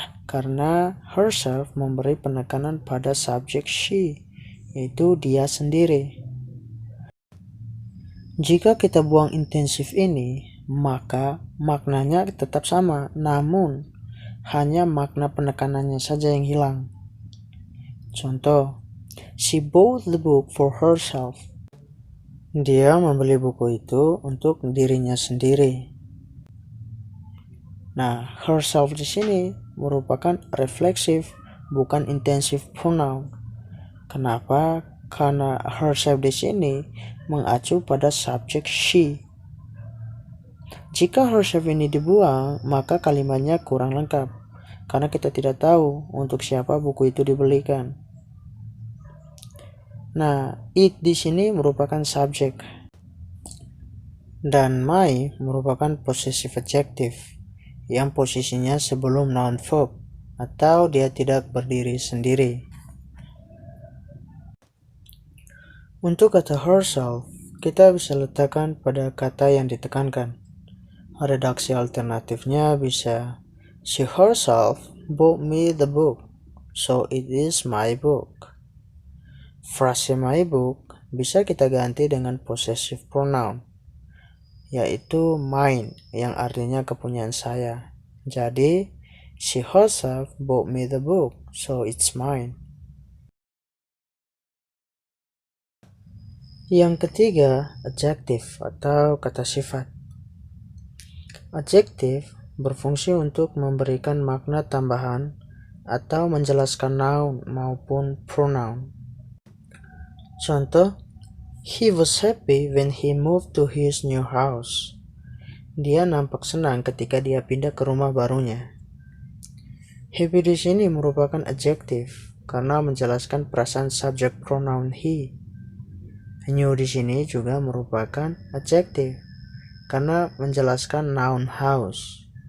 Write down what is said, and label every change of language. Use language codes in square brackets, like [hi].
[id] Karena herself memberi penekanan pada subjek she, yaitu dia sendiri. Jika kita buang intensif ini, maka maknanya tetap sama, namun hanya makna penekanannya saja yang hilang. Contoh, [en] she bought the book for herself. [id] Dia membeli buku itu untuk dirinya sendiri. Nah, herself di sini merupakan reflexive, bukan intensive pronoun. Kenapa? Karena herself di sini mengacu pada subjek she. Jika herself ini dibuang, maka kalimatnya kurang lengkap, karena kita tidak tahu untuk siapa buku itu dibelikan. Nah, it di sini merupakan subjek, dan my merupakan possessive adjective yang posisinya sebelum noun verb, atau dia tidak berdiri sendiri. Untuk kata herself, kita bisa letakkan pada kata yang ditekankan. Redaksi alternatifnya bisa, [en] she herself bought me the book, so it is my book. [id] Frase my book bisa kita ganti dengan possessive pronoun, yaitu mine, yang artinya kepunyaan saya. Jadi, [en] she herself bought me the book, so it's mine. [id] Yang ketiga, adjective atau kata sifat. Adjective berfungsi untuk memberikan makna tambahan atau menjelaskan noun maupun pronoun. Contoh, [en] he was happy when he moved to his new house. [id] Dia nampak senang ketika dia pindah ke rumah barunya. Happy di sini merupakan adjective karena menjelaskan perasaan subjek pronoun he. New di sini juga merupakan adjective karena menjelaskan noun house.